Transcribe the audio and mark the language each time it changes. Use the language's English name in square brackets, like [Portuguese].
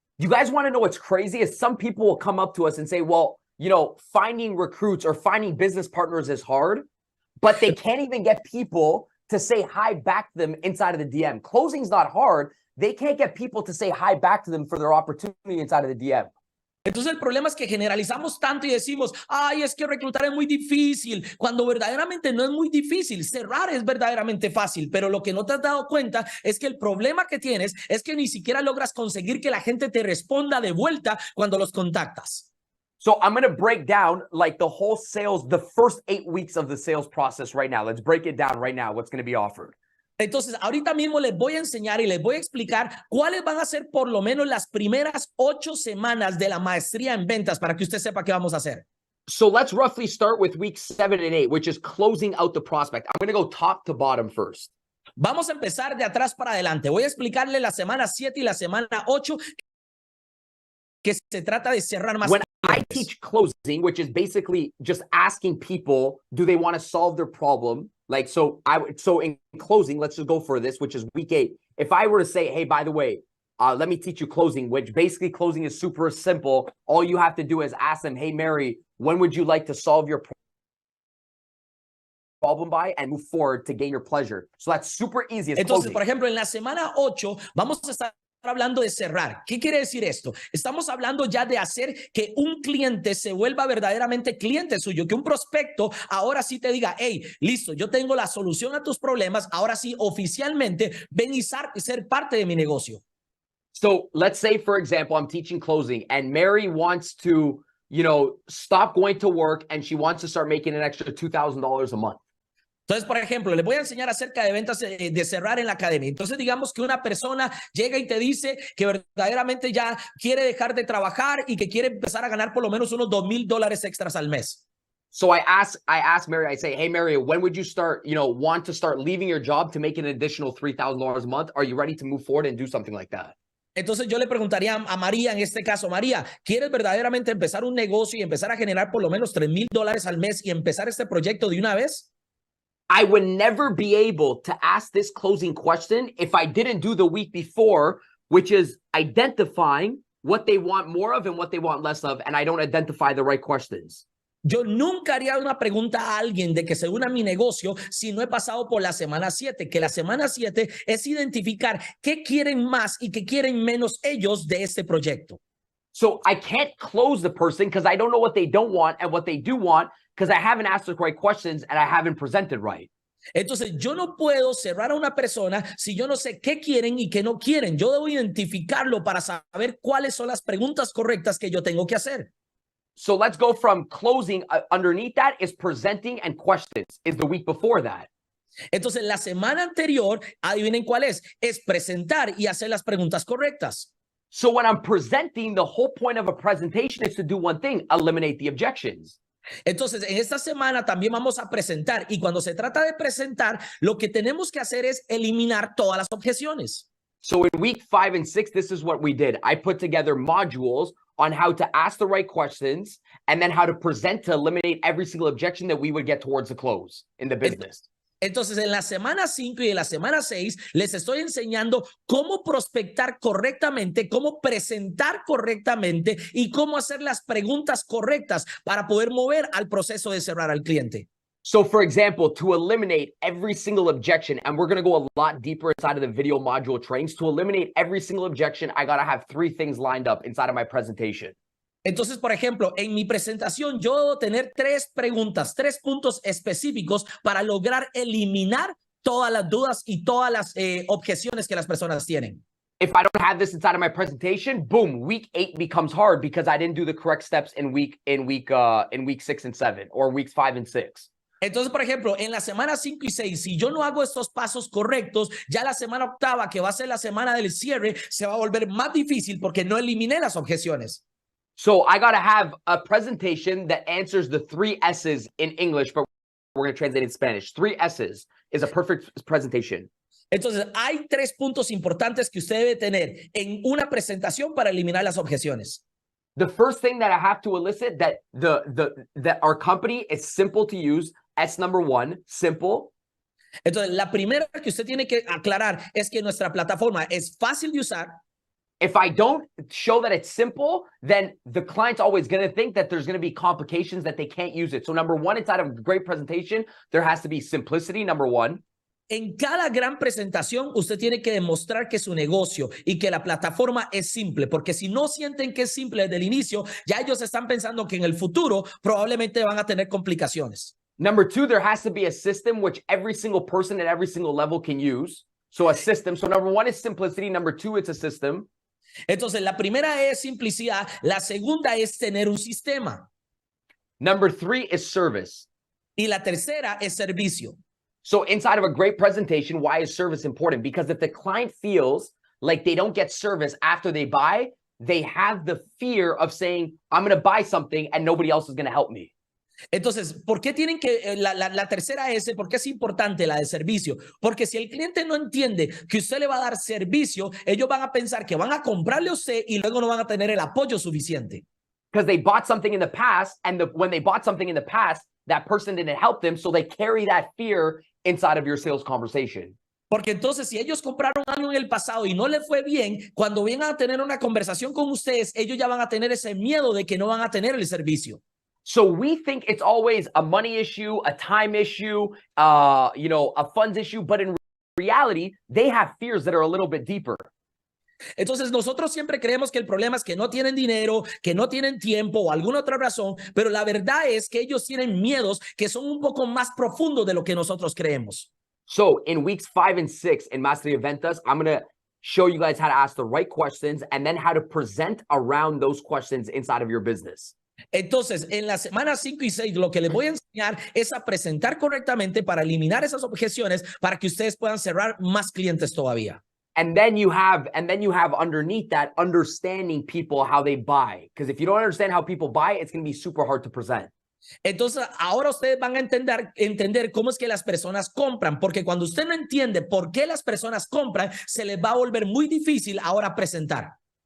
[English] You guys want to know what's crazy? Is some people will come up to us and say, well, finding recruits or finding business partners is hard, but they can't even get people to say hi back to them inside of the DM. Closing's not hard. They can't get people to say hi back to them for their opportunity inside of the DM. [Spanish] Entonces el problema es que generalizamos tanto y decimos, ay, es que reclutar es muy difícil, cuando verdaderamente no es muy difícil. Cerrar es verdaderamente fácil, pero lo que no te has dado cuenta es que el problema que tienes es que ni siquiera logras conseguir que la gente te responda de vuelta cuando los contactas. [English] So I'm going to break down like the whole sales, the first 8 weeks of the sales process right now. Let's break it down right now. What's going to be offered. [Spanish] Entonces, ahorita mismo les voy a enseñar y les voy a explicar cuáles van a ser por lo menos las primeras 8 semanas de la maestría en ventas para que usted sepa qué vamos a hacer. [English] So let's roughly start with week 7 and 8, which is closing out the prospect. I'm going to go top to bottom first. [Spanish] Vamos a empezar de atrás para adelante. Voy a explicarle la semana 7 y la semana 8 que se trata de cerrar más. [English] When I teach closing, which is basically just asking people, do they want to solve their problem? Like, so in closing, let's just go for this, which is week 8. If I were to say, hey, by the way, let me teach you closing, which basically closing is super simple. All you have to do is ask them, hey, Mary, when would you like to solve your problem by and move forward to gain your pleasure? So that's super easy. [Spanish] Entonces, por ejemplo, en la semana 8 vamos a estar hablando de cerrar. ¿Qué quiere decir esto? Estamos hablando ya de hacer que un cliente se vuelva verdaderamente cliente suyo, que un prospecto ahora sí te diga, hey, listo, yo tengo la solución a tus problemas, ahora sí oficialmente ven y ser parte de mi negocio. [English] So let's say, for example, I'm teaching closing and Mary wants to, stop going to work and she wants to start making an extra $2,000 a month. [Spanish] Entonces, por ejemplo, les voy a enseñar acerca de ventas de cerrar en la academia. Entonces, digamos que una persona llega y te dice que verdaderamente ya quiere dejar de trabajar y que quiere empezar a ganar por lo menos unos $2,000 extras al mes. [English] So I ask Mary, I say, hey, Mary, when would you start, want to start leaving your job to make an additional $3,000 a month? Are you ready to move forward and do something like that? [Spanish] Entonces yo le preguntaría a María en este caso, María, ¿quieres verdaderamente empezar un negocio y empezar a generar por lo menos $3,000 al mes y empezar este proyecto de una vez? [English] I would never be able to ask this closing question if I didn't do the week before, which is identifying what they want more of and what they want less of, and I don't identify the right questions. [Spanish] Yo nunca haría una pregunta a alguien de que se una a mi negocio si no he pasado por la semana 7, que la semana 7 es identificar qué quieren más y qué quieren menos ellos de este proyecto. [English] So I can't close the person because I don't know what they don't want and what they do want because I haven't asked the right questions and I haven't presented right. [Spanish] Entonces, yo no puedo cerrar a una persona si yo no sé qué quieren y qué no quieren. Yo debo identificarlo para saber cuáles son las preguntas correctas que yo tengo que hacer. [English] So let's go from closing. Underneath that is presenting and questions is the week before that. [Spanish] Entonces, la semana anterior, adivinen cuál es presentar y hacer las preguntas correctas. [English] So when I'm presenting, the whole point of a presentation is to do one thing, eliminate the objections. [Spanish] Entonces, en esta semana también vamos a presentar y cuando se trata de presentar, lo que tenemos que hacer es eliminar todas las objeciones. [English] So in week 5 and 6, this is what we did. I put together modules on how to ask the right questions and then how to present to eliminate every single objection that we would get towards the close in the business. [Spanish] Entonces, en la semana 5 y en la semana 6, les estoy enseñando cómo prospectar correctamente, cómo presentar correctamente y cómo hacer las preguntas correctas para poder mover al proceso de cerrar al cliente. [English] So, for example, to eliminate every single objection, and we're going to go a lot deeper inside of the video module trainings, to eliminate every single objection, I got to have 3 things lined up inside of my presentation. [Spanish] Entonces, por ejemplo, en mi presentación yo debo tener 3 preguntas, 3 puntos específicos para lograr eliminar todas las dudas y todas las objeciones que las personas tienen. [English] If I don't have this inside of my presentation, boom, week 8 becomes hard because I didn't do the correct steps in week 6 and 7 or weeks 5 and 6. [Spanish] Entonces, por ejemplo, en la semana 5 y 6, si yo no hago estos pasos correctos, ya la semana 8, que va a ser la semana del cierre, se va a volver más difícil porque no eliminé las objeciones. [English] So I got to have a presentation that answers the 3 S's in English, but we're going to translate it in Spanish. 3 S's is a perfect presentation. [Spanish] Entonces, hay 3 puntos importantes que usted debe tener en una presentación para eliminar las objeciones. [English] The first thing that I have to elicit that that our company is simple to use. S number 1, simple. [Spanish] Entonces, la primera que usted tiene que aclarar es que nuestra plataforma es fácil de usar. [English] If I don't show that it's simple, then the client's always going to think that there's going to be complications that they can't use it. So number 1, inside of a great presentation, there has to be simplicity, number 1. [Spanish] En cada gran presentación, usted tiene que demostrar que su negocio y que la plataforma es simple, porque si no sienten que es simple desde el inicio, ya ellos están pensando que en el futuro probablemente van a tener complicaciones. [English] Number 2, there has to be a system which every single person at every single level can use. So a system. So number 1 is simplicity. Number 2, it's a system. [Spanish] Entonces, la primera es simplicidad, la segunda es tener un sistema. [English] Number 3 is service. [Spanish] Y la tercera es servicio. [English] So inside of a great presentation, why is service important? Because if the client feels like they don't get service after they buy, they have the fear of saying, I'm going to buy something and nobody else is going to help me. [Spanish] Entonces, ¿por qué tienen que, la tercera S, por qué es importante la de servicio? Porque si el cliente no entiende que usted le va a dar servicio, ellos van a pensar que van a comprarle a usted y luego no van a tener el apoyo suficiente. [English] Because they bought something in the past, and when they bought something in the past, that person didn't help them, so they carry that fear inside of your sales conversation. [Spanish] Porque entonces si ellos compraron algo en el pasado y no les fue bien, cuando vengan a tener una conversación con ustedes, ellos ya van a tener ese miedo de que no van a tener el servicio. [English] So we think it's always a money issue, a time issue, a funds issue, but in reality, they have fears that are a little bit deeper. [Spanish] Entonces nosotros siempre creemos que el problema es que no tienen dinero, que no tienen tiempo o alguna otra razón, pero la verdad es que ellos tienen miedos que son un poco más profundos de lo que nosotros creemos. [English] So in weeks 5 and 6 in Maestría Ventas, I'm going to show you guys how to ask the right questions and then how to present around those questions inside of your business. [Spanish] Entonces, en las semanas 5 y 6, lo que les voy a enseñar es a presentar correctamente para eliminar esas objeciones para que ustedes puedan cerrar más clientes todavía. [English] And then you have underneath that understanding people how they buy. Because if you don't understand how people buy, it's going to be super hard to present. [Spanish] Entonces, ahora ustedes van a entender cómo es que las personas compran, porque cuando usted no entiende por qué las personas compran, se les va a volver muy difícil ahora presentar.